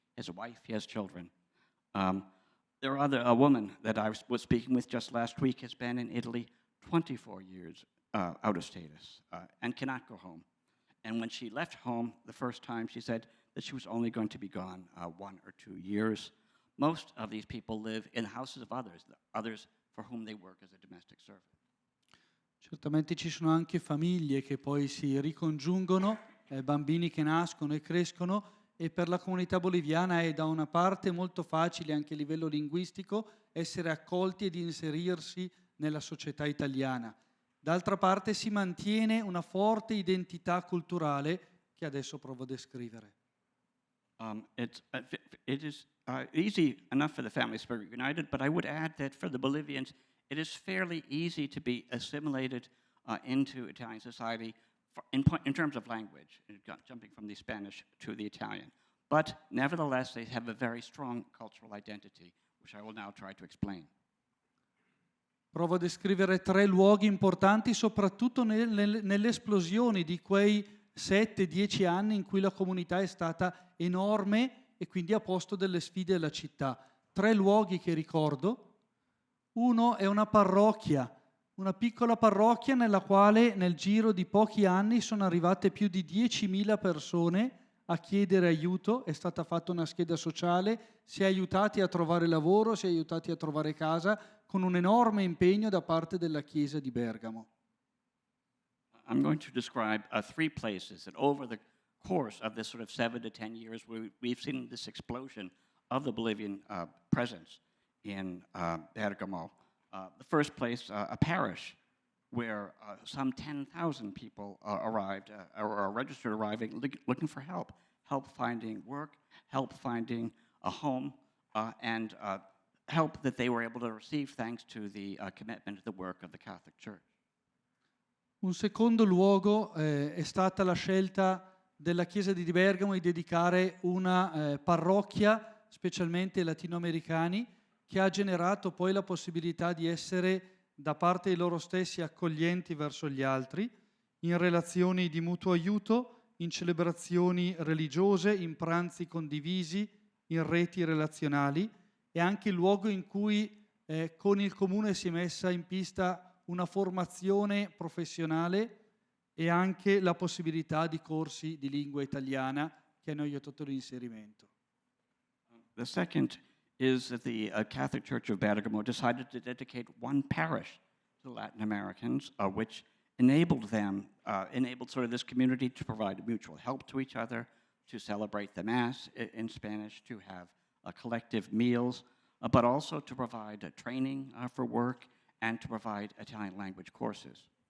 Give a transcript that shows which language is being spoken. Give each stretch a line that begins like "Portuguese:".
English: He has a wife, he has children. There are a woman that I was speaking with just last week has been in Italy 24 years out of status and cannot go home. And when she left home the first time, she said that she was only going to be gone 1 or 2 years. Most of these people live in the houses of others for whom they work as a domestic servant.
Italian: Certamente ci sono anche famiglie che poi si ricongiungono, bambini che nascono e crescono, e per la comunità boliviana è da una parte molto facile anche a livello linguistico essere accolti ed inserirsi nella società italiana. D'altra parte si mantiene una forte identità culturale che adesso provo a descrivere.
English: It is easy enough for the families to be united, but I would add that for the Bolivians, it is fairly easy to be assimilated into Italian society in terms of language, jumping from the Spanish to the Italian. But nevertheless, they have a very strong cultural identity, which I will now try to explain.
Italian: Provo a descrivere 3 luoghi importanti, soprattutto nelle esplosioni di quei 7-10 anni in cui la comunità è stata enorme e quindi ha posto delle sfide alla città. 3 luoghi che ricordo. Uno è una parrocchia, una piccola parrocchia nella quale nel giro di pochi anni sono arrivate più di 10.000 persone a chiedere aiuto, è stata fatta una scheda sociale, si è aiutati a trovare lavoro, si è aiutati a trovare casa, con un enorme impegno da parte della Chiesa di Bergamo.
English: I'm going to describe 3 places that over the course of this sort of 7 to 10 years we've seen this explosion of the Bolivian presence in Bergamo. The first place, a parish where some 10,000 people arrived or are registered arriving looking for help finding work, help finding a home, and help that they were able to receive thanks to the commitment to the work of the Catholic Church.
Italian: Un secondo luogo è stata la scelta della Chiesa di Bergamo di dedicare una parrocchia, specialmente ai latinoamericani, che ha generato poi la possibilità di essere da parte di loro stessi accoglienti verso gli altri, in relazioni di mutuo aiuto, in celebrazioni religiose, in pranzi condivisi, in reti relazionali, e anche il luogo in cui con il comune si è messa in pista una formazione professionale e anche la possibilità di corsi di lingua italiana che hanno aiutato l'inserimento.
English: The second is that the Catholic Church of Bergamo decided to dedicate one parish to Latin Americans, which enabled sort of this community to provide mutual help to each other, to celebrate the Mass in Spanish, to have collective meals, but also to provide training for work and to provide Italian language courses.